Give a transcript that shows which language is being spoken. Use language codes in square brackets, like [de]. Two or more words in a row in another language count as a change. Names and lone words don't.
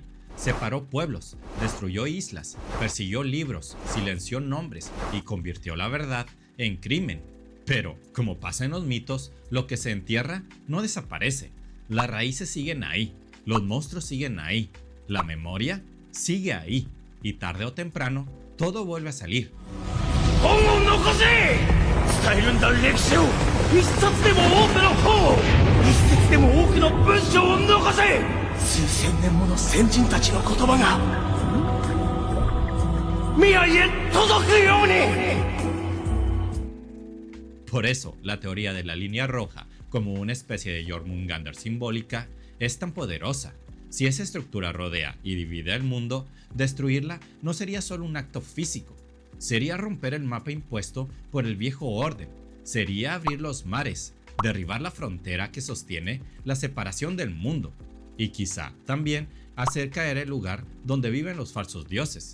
[es] Separó pueblos, destruyó islas, persiguió libros, silenció nombres y convirtió la verdad en crimen. Pero, como pasa en los mitos, lo que se entierra no desaparece. Las raíces siguen ahí, los monstruos siguen ahí, la memoria sigue ahí. Y tarde o temprano, todo vuelve a salir. [ja] 伝えるんだ歴史を一冊でも多くの本を一節でも多くの文章を残せ数千年もの先人たちの言葉が未来へ届くように。 [es] Por eso, la teoría de la línea roja, como una especie de Jormungandr simbólica, es tan poderosa. Si esa estructura rodea y divide el mundo, destruirla no sería solo un acto físico, sería romper el mapa impuesto por el viejo orden, sería abrir los mares, derribar la frontera que sostiene la separación del mundo, y quizá también hacer caer el lugar donde viven los falsos dioses.